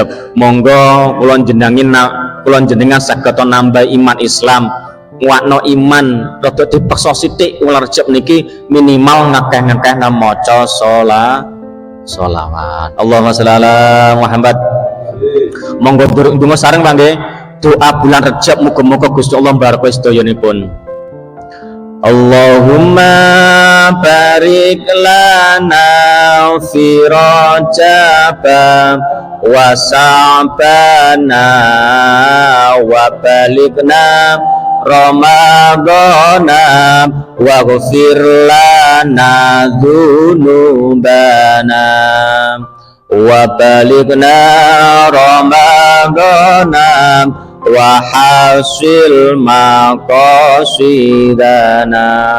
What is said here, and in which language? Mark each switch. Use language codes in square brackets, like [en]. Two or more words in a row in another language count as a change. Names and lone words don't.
[jv] Monggo kula jenengan saged nambah iman Islam, nguatno iman rada dipeksa sithik wulan Rejab niki minimal ngakeh-ngakeh maca sholawat. [ar] اللهم صل على محمد. [jv] Monggo ndonga sareng Pak nggih. Doa bulan Rejab muga-muga Gusti Allah mbaraka sedayanipun. [ar] اللهم بارك لنا في رجب وشعبان وبلغنا رمضان واغفر لنا ذنوبنا وبلغنا رمضان وحصل مقاصدنا.